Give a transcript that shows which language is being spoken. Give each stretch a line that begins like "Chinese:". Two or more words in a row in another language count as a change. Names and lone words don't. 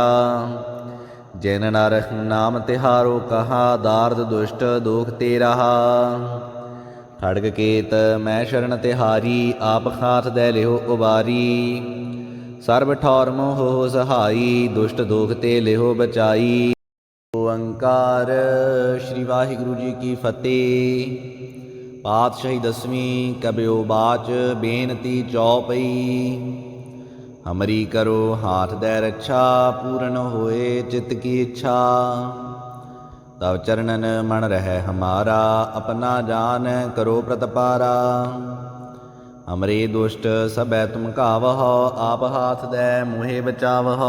Braj: जिन नर नाम तिहारो कहा, दार्द दुष्ट दोख ते रहा। खड़ग केत मैं शरण तिहारी, आप हाथ दे लिहो उबारी। सर्ब ठौर मोह सहाई, दुष्ट दोख ते लिहो बचाई।
Punjabi: ओंकार श्री वाहिगुरु जी की फतेह।
Braj: पातशाही दसवीं कबियो बाच, बेनती चौपई। हमरी करो हाथ दे रक्षा, पूर्ण होए चित्त की इच्छा। तव चरणन मन रह हमारा, अपना जान करो प्रतपारा। हमरे दुष्ट सबै तुम कावहो, आप हाथ दे मोहे बचावहो।